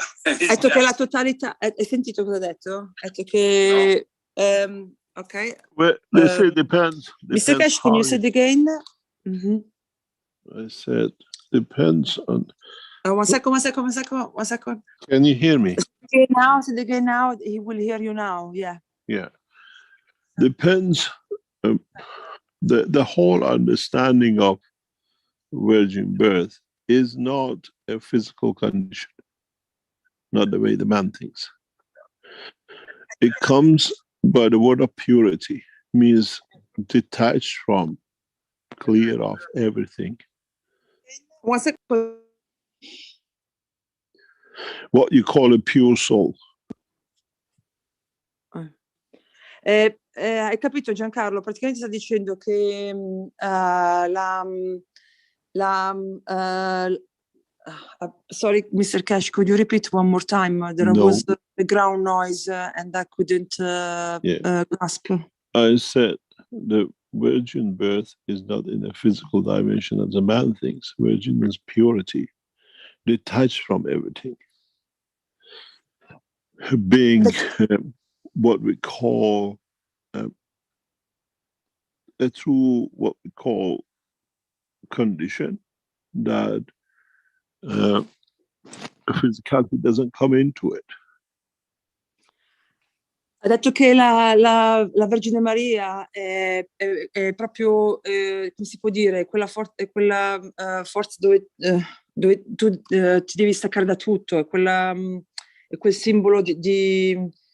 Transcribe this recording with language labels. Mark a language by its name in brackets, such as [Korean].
[Italian] Ha detto che la totalità. Hai sentito cosa ha detto? Ha detto che. Ok. [English] Well, they say depends. Mr. Cash, can you say it again? I said depends on. One second. Can you hear me? Say it again now. He will hear you now. Yeah. Yeah. Depends. The whole understanding of virgin birth is not a physical condition, not the way the man thinks. It comes by the word of purity, means detached from, clear of everything. 1 second. What you call a pure soul. [Italian] hai capito Giancarlo? Praticamente sta dicendo che [English] sorry, Mr. Cash, could you repeat one more time? There No. was the ground noise and I couldn't grasp. I said the virgin birth is not in a physical dimension as a man thinks. Virgin means purity, detached from everything. Being what we call a true, what we call condition that physicality doesn't come into it. [Italian] Ha detto che la Vergine Maria è proprio, come si può dire, quella forza dove tu ti devi staccare da tutto, è quel simbolo di